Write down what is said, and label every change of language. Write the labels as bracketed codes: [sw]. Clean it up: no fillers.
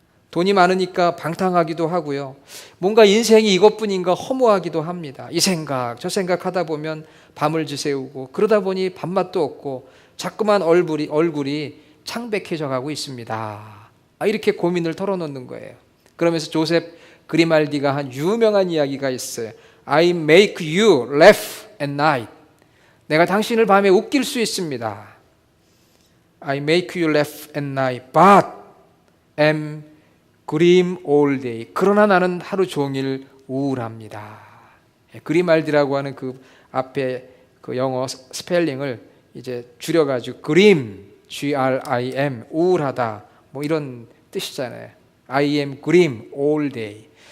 [ko] 돈이 많으니까 방탕하기도 하고요, 뭔가 인생이 이것뿐인가 허무하기도 합니다. 이 생각 저 생각하다 보면 밤을 지새우고 그러다 보니 밥맛도 없고 자꾸만 얼굴이 창백해져 가고 있습니다. 이렇게 고민을 털어놓는 거예요. 그러면서 조셉 그리말디가 한 유명한 이야기가 있어요. [en] I make you laugh at night. [ko] 내가 당신을 밤에 웃길 수 있습니다. [en] I make you laugh at night, but am grim all day. [ko] 그러나 나는 하루 종일 우울합니다. 그리말디라고 하는 그 앞에 그 영어 스펠링을 이제 줄여가지고 grim, G-R-I-M, 우울하다, 뭐 이런 뜻이잖아요. [en] I am grim all day.